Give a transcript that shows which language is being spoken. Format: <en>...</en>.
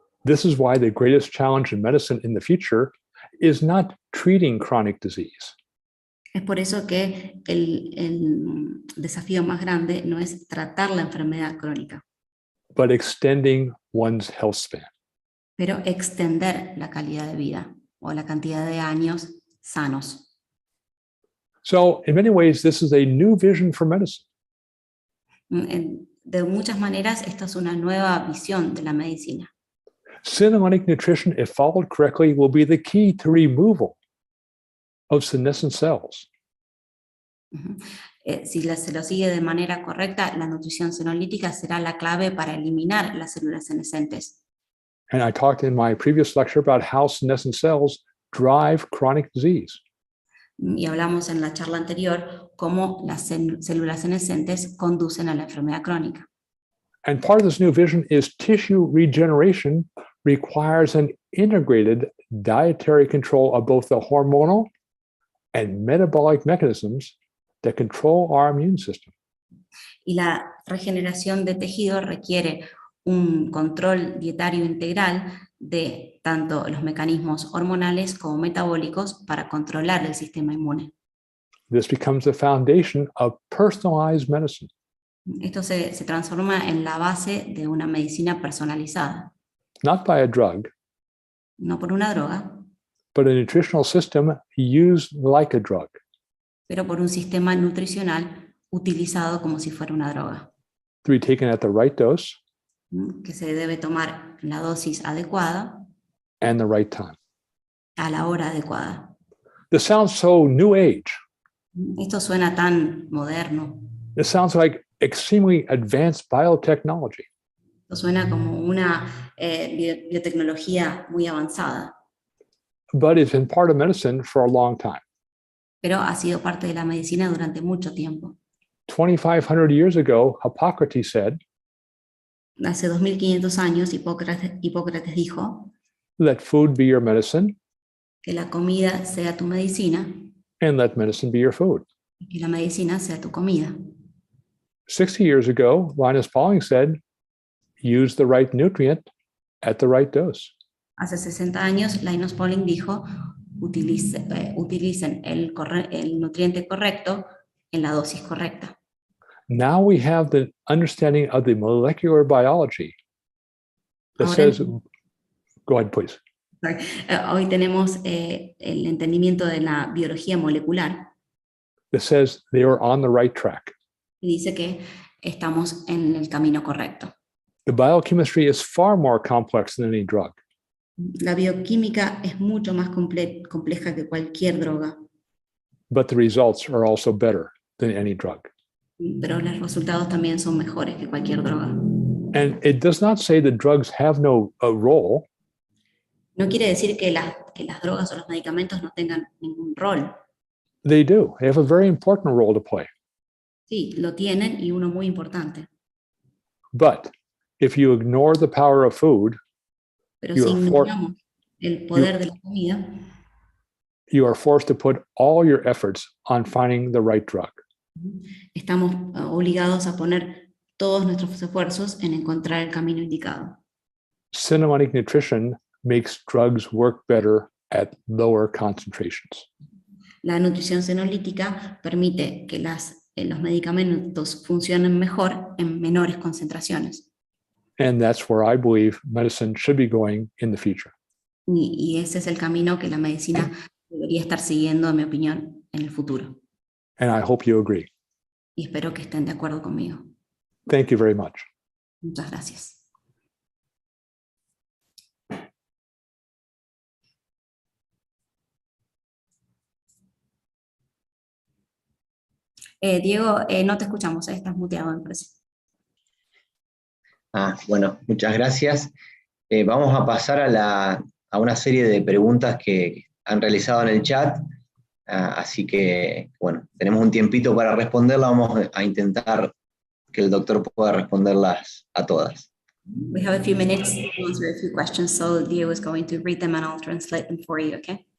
<en>This is why the greatest challenge in medicine in the future is not treating chronic disease.</en> <es>Es por eso que el desafío más grande no es tratar la enfermedad crónica,</es> <en>but extending one's health span.</en> <es>pero extender la calidad de vida o la cantidad de años sanos.</es> <en>So in many ways, this is a new vision for medicine.</en> <es>De muchas maneras, esta es una nueva visión de la medicina.</es> <en>Senolytic nutrition, if followed correctly, will be the key to removal of senescent cells.</en> <es>Si se lo sigue de manera correcta, la nutrición senolítica será la clave para eliminar las células senescentes.</es> <en>And I talked in my previous lecture about how senescent cells drive chronic disease.</en> <es>Y hablamos en la charla anterior cómo las células senescentes conducen a la enfermedad crónica.</es> <en>And part of this new vision is tissue regeneration requires an integrated dietary control of both the hormonal and metabolic mechanisms that control our immune system.</en> <es>Y la regeneración de tejido requiere un control dietario integral de tanto los mecanismos hormonales como metabólicos para controlar el sistema inmune.</es> <en>This becomes the foundation of personalized medicine.</en> <es>Esto se transforma en la base de una medicina personalizada,</es> <en>Not by a drug,</en> <es>no por una droga,</es> <en>but a nutritional system used like a drug.</en> <es>pero por un sistema nutricional utilizado como si fuera una droga,</es> <en>To be taken at the right dose</en> <es>que se debe tomar en la dosis adecuada</es> <en>and the right time.</en> <es>a la hora adecuada.</es> <en>This sounds so new age.</en> <es>Esto suena tan moderno,</es> <en>It sounds like extremely advanced biotechnology.</en> <es>esto suena como una biotecnología muy avanzada,</es> <en>But it's been part of medicine for a long time.</en> <es>pero ha sido parte de la medicina durante mucho tiempo.</es> <en>2,500 years ago, Hippocrates said,</en> <es>Hace 2500 años Hipócrates dijo</es> <en>let food be your medicine</en> <es>que la comida sea tu medicina</es> <en>and let medicine be your food.</en> <es>y que la medicina sea tu comida.</es> <en>60 years ago, Linus Pauling said, use the right nutrient at the right dose.</en> <es>Hace 60 años Linus Pauling dijo, utilicen el nutriente correcto en la dosis correcta.</es> <en>Now we have the understanding of the molecular biology that</en> <es>Ahora-</es> <en>says, go ahead, please.</en> <es>Hoy tenemos el entendimiento de la biología molecular</es> <en>That says they are on the right track.</en> <es>y dice que estamos en el camino correcto.</es> <en>The biochemistry is far more complex than any drug.</en> <es>La bioquímica es mucho más compleja que cualquier droga,</es> <en>But the results are also better than any drug.</en> <es>pero los resultados también son mejores que cualquier droga.</es> <en>And it does not say that drugs have no role.</en> <es>No quiere decir que las drogas o los medicamentos no tengan ningún rol.</es> <en>They do. They have a very important role to play.</en> <es>Sí, lo tienen y uno muy importante.</es> <en>But if you ignore the power of food,</en> <es>Pero</es> <en>You</en> <es>si</es> <en>are</en> <es>ignoramos el poder de la comida,</es> <en>you are forced to put all your efforts on finding the right drug.</en> <es>estamos obligados a poner todos nuestros esfuerzos en encontrar el camino indicado.</es> <en>Cinematic nutrition makes drugs work better at lower concentrations.</en> <es>La nutrición senolítica permite que los medicamentos funcionen mejor en menores concentraciones.</es> <en>And that's where I believe medicine should be going in the future.</en> <es>Y ese es el camino que la medicina debería estar siguiendo, en mi opinión, en el futuro.</es> <en>And I hope you agree.</en> <es>Y espero que estén de acuerdo conmigo.</es> <en>Thank you very much.</en> <es>Muchas gracias. Diego, no te escuchamos, estás muteado, me parece. Bueno, muchas gracias. Vamos a pasar a una serie de preguntas que han realizado en el chat, así que, bueno, tenemos un tiempito para responderlas. Vamos a intentar que el doctor pueda responderlas a todas.</es> <en>We have a few minutes to answer a few questions, so Diego is going to read them and I'll translate them for you, okay?</en>